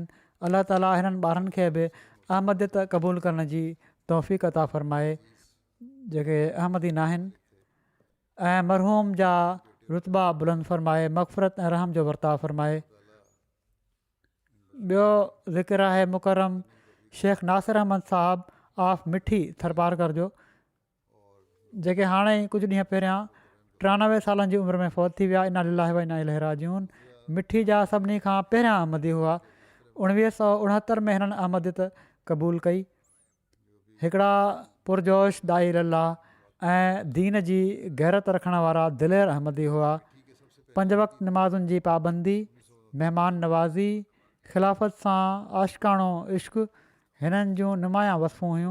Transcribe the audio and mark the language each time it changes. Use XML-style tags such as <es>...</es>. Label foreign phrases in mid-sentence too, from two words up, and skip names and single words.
<sd>अलाह ताला हिननि ॿारनि खे बि अहमदियत क़बूलु करण जी तौफ़ीक़ अता फ़रमाए जेके अहमदी न आहिनि, ऐं मरहूम जा रुतबा बुलंद फ़रमाए, मग़फ़िरत ऐं रहम जो वर्ताव फ़रमाए। ॿियो ज़िक्र आहे मुकरम शेख नासिर अहमद साहबु ऑफ मिठी थरपारकर जो, जेके हाणे ई कुझु ॾींहं पहिरियां 93 सालनि जी उमिरि में फ़ौत थी विया।</sd> <ar>إنا لله وإنا إليه راجعون.</ar> <sd>मिठी जा सभिनी खां पहिरियां अहमदी हुआ। 1969 में हिननि अहमदियत क़बूलु कई। हिकिड़ा पुरजोश दाई अल्लाह ऐं दीन जी गैरत रखण वारा दिलेर अहमदी हुआ। 5 वक़्त नमाज़ुनि जी पाबंदी, महिमान नवाज़ी, ख़िलाफ़त सां आशिकाणो इश्क़ हिननि जूं नुमाया वसफ़ूं हुयूं।</sd>